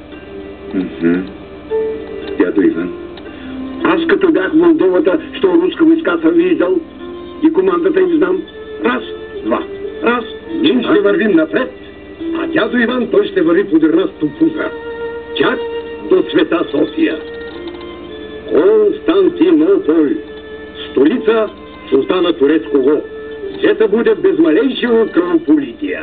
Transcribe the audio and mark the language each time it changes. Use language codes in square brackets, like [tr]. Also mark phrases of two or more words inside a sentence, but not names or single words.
[bg] Дядо Иван. Аз като бях в Молдовата, що руска войска съм виждал и командата им знам. [ru] Раз, два. Раз. [bg] Ние ще вървим напред, а дядо Иван той ще върви подир нас тупука. Чак до Света София. [ru] Константинополь, столица султана турецкого, взета буде без малейшего кръвополития.